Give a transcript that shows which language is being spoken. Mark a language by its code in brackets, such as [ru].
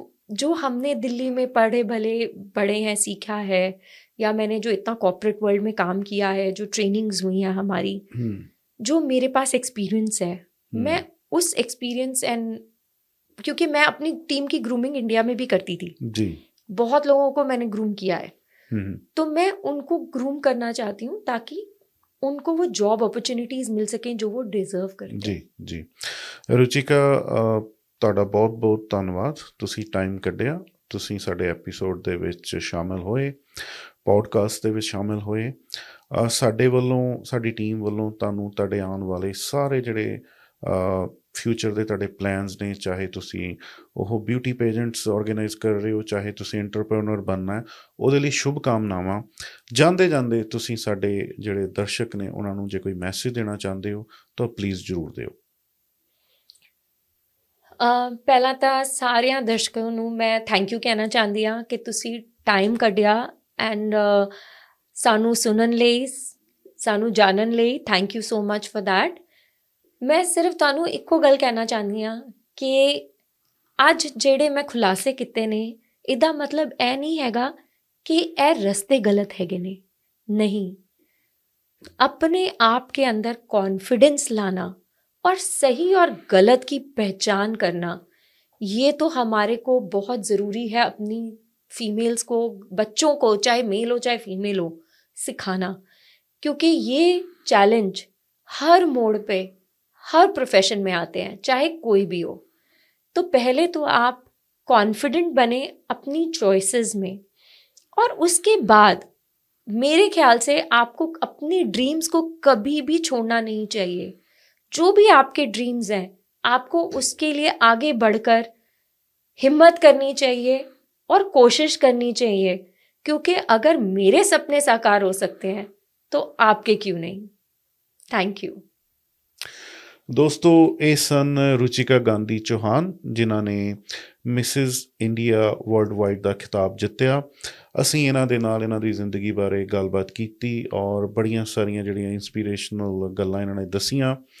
[hi] जो हमने दिल्ली में पढ़े भले बड़े हैं, सीखा है, या मैंने जो इतना कॉर्पोरेट वर्ल्ड में काम किया है, जो ट्रेनिंग्स हुई हैं हमारी, जो मेरे पास एक्सपीरियंस है, मैं उस एक्सपीरियंस एंड क्योंकि मैं अपनी टीम की ग्रूमिंग इंडिया में भी करती थी जी। बहुत लोगों को मैंने ग्रूम किया है, तो मैं उनको ग्रूम करना चाहती हूँ ताकि उनको वो जॉब अपॉर्चुनिटीज मिल सकें जो वो डिजर्व करते जी जी। [pa] रुचिका, ਤੁਹਾਡਾ ਬਹੁਤ ਬਹੁਤ ਧੰਨਵਾਦ, ਤੁਸੀਂ ਟਾਈਮ ਕੱਢਿਆ, ਤੁਸੀਂ ਸਾਡੇ ਐਪੀਸੋਡ ਦੇ ਵਿੱਚ ਸ਼ਾਮਿਲ ਹੋਏ, ਪੋਡਕਾਸਟ ਦੇ ਵਿੱਚ ਸ਼ਾਮਿਲ ਹੋਏ। ਸਾਡੇ ਵੱਲੋਂ, ਸਾਡੀ ਟੀਮ ਵੱਲੋਂ ਤੁਹਾਨੂੰ ਤੁਹਾਡੇ ਆਉਣ ਵਾਲੇ ਸਾਰੇ ਜਿਹੜੇ ਫਿਊਚਰ ਦੇ ਤੁਹਾਡੇ ਪਲਾਨਸ ਨੇ, ਚਾਹੇ ਤੁਸੀਂ ਉਹ ਬਿਊਟੀ ਪੇਜੈਂਟਸ ਆਰਗੇਨਾਈਜ਼ ਕਰ ਰਹੇ ਹੋ, ਚਾਹੇ ਤੁਸੀਂ ਐਂਟਰਪ੍ਰੈਨਰ ਬਣਨਾ ਹੈ, ਉਹਦੇ ਲਈ ਸ਼ੁਭ ਕਾਮਨਾਵਾਂ। ਜਾਂਦੇ ਜਾਂਦੇ ਤੁਸੀਂ ਸਾਡੇ ਜਿਹੜੇ ਦਰਸ਼ਕ ਨੇ ਉਹਨਾਂ ਨੂੰ ਜੇ ਕੋਈ ਮੈਸੇਜ ਦੇਣਾ ਚਾਹੁੰਦੇ ਹੋ ਤਾਂ ਪਲੀਜ਼ ਜ਼ਰੂਰ ਦਿਓ। ਪਹਿਲਾਂ ਤਾਂ ਸਾਰਿਆਂ ਦਰਸ਼ਕਾਂ ਨੂੰ ਮੈਂ ਥੈਂਕ ਯੂ ਕਹਿਣਾ ਚਾਹੁੰਦੀ ਹਾਂ ਕਿ ਤੁਸੀਂ ਟਾਈਮ ਕੱਢਿਆ ਐਂਡ ਸਾਨੂੰ ਸੁਣਨ ਲਈ, ਸਾਨੂੰ ਜਾਣਨ ਲਈ [en] Thank you so much for that. [pa] ਮੈਂ ਸਿਰਫ ਤੁਹਾਨੂੰ ਇੱਕੋ ਗੱਲ ਕਹਿਣਾ ਚਾਹੁੰਦੀ ਹਾਂ ਕਿ ਅੱਜ ਜਿਹੜੇ ਮੈਂ ਖੁਲਾਸੇ ਕੀਤੇ ਨੇ, ਇਹਦਾ ਮਤਲਬ ਇਹ ਨਹੀਂ ਹੈਗਾ कि ਇਹ रस्ते गलत हैगे ने, नहीं। [hi] अपने आप के अंदर कॉन्फिडेंस लाना और सही और गलत की पहचान करना, ये तो हमारे को बहुत ज़रूरी है अपनी फीमेल्स को, बच्चों को, चाहे मेल हो चाहे फीमेल हो, सिखाना। क्योंकि ये चैलेंज हर मोड़ पे, हर प्रोफेशन में आते हैं, चाहे कोई भी हो। तो पहले तो आप कॉन्फिडेंट बने अपनी चॉइसेस में, और उसके बाद मेरे ख्याल से आपको अपनी ड्रीम्स को कभी भी छोड़ना नहीं चाहिए। जो भी आपके ड्रीम्स हैं, आपको उसके लिए आगे बढ़कर हिम्मत करनी चाहिए और कोशिश करनी चाहिए, क्योंकि अगर मेरे सपने साकार हो सकते हैं तो आपके क्यों नहीं। [en] Thank you. [pa] ਦੋਸਤੋ, ਇਹ ਸਨ ਰੁਚਿਕਾ ਗਾਂਧੀ ਚੌਹਾਨ, ਜਿਨ੍ਹਾਂ ਨੇ ਮਿਸਿਜ਼ ਇੰਡੀਆ ਵਰਲਡ ਵਾਈਡ ਦਾ ਖਿਤਾਬ ਜਿੱਤਿਆ। ਅਸੀਂ ਇਹਨਾਂ ਦੇ ਨਾਲ ਇਹਨਾਂ ਦੀ ਜ਼ਿੰਦਗੀ ਬਾਰੇ ਗੱਲਬਾਤ ਕੀਤੀ ਔਰ ਬੜੀਆਂ ਸਾਰੀਆਂ ਜਿਹੜੀਆਂ ਇੰਸਪੀਰੇਸ਼ਨਲ ਗੱਲਾਂ ਇਹਨਾਂ ਨੇ ਦੱਸੀਆਂ।